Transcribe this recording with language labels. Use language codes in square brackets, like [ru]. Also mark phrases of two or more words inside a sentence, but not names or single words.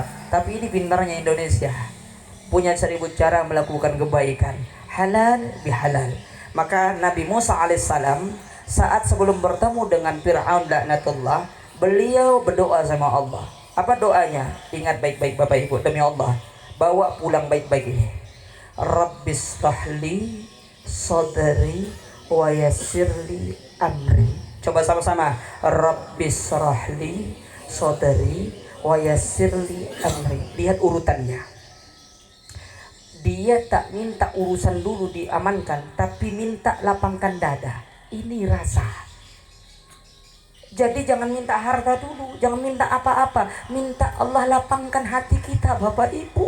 [id] Tapi ini pintarnya Indonesia, punya 1000 cara melakukan kebaikan. Halal bihalal. Maka Nabi Musa alaihissalam saat sebelum bertemu dengan Fir'aun laknatullah, beliau berdoa sama Allah. Apa doanya? Ingat baik-baik Bapak Ibu, demi Allah, bawa pulang baik-baik ini. [ar] رب اشرح لي صدري ويسر لي أمري. [id] Coba sama-sama. [ar] رب اشرح لي صدري ويسر لي أمري. [id] Lihat urutannya. Dia tak minta urusan dulu diamankan, tapi minta lapangkan dada. Ini rasa. Jadi jangan minta harta dulu, jangan minta apa-apa, minta Allah lapangkan hati kita Bapak Ibu.